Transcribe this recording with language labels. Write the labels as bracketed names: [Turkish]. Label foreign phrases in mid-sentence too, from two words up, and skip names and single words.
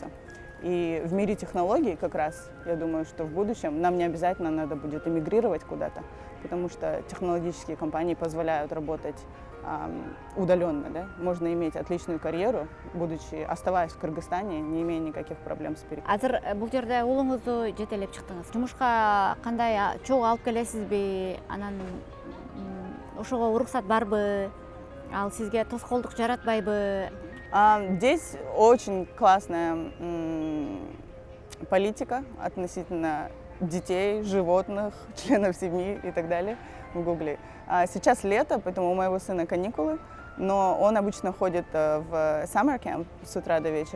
[Russian] И в мире технологий как раз, я думаю, что в будущем нам не обязательно надо будет эмигрировать куда-то, потому что технологические компании позволяют работать удаленно, да? Можно иметь отличную карьеру, оставаясь в Кыргызстане, не имея никаких проблем с перекрытием. [Kyrgyz] Азыр бул жерде уулуңузду жетелеп чыктыңыз. Жумушка кандай чогуу алып келесизби? Анан ошого уруксат барбы? Ал сизге тоскоолдук жаратпайбы? [Russian] Здесь очень классная политика относительно детей, животных, членов семьи и так далее в Гугле. Сейчас лето, поэтому у моего сына каникулы. но он обычно ходит в [English] summer camp [Russian] с утра до вечера.